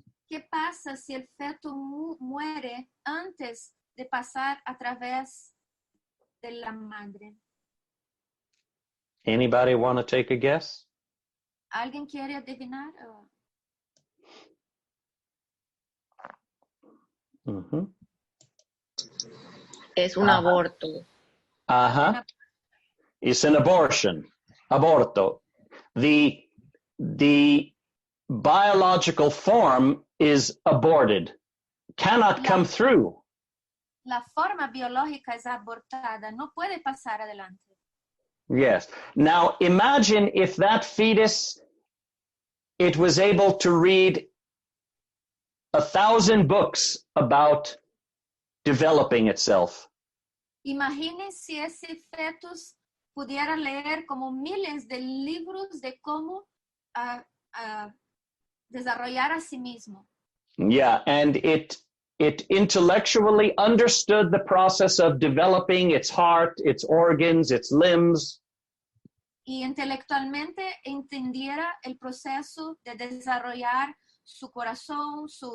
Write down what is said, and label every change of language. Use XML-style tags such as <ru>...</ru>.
<es>¿Qué pasa si el feto muere antes de pasar a través de la madre?</es> <en>Anybody want to take a guess?</en> <es>¿Alguien quiere adivinar? Es un aborto.</es> <en>It's an abortion. Aborto. The biological form is aborted. Cannot come through.</en> <es>La forma biológica es abortada. No puede pasar adelante.</es> <en>Yes. Now imagine if that fetus, it was able to read 1,000 books about developing itself.</en> <es>Imaginen si ese fetus pudiera leer como miles de libros de cómo desarrollar a sí mismo.</es> <en>Yeah, and it intellectually understood the process of developing its heart, its organs, its limbs.</en> <es>Y intelectualmente entendiera el proceso de desarrollar su corazón,</es>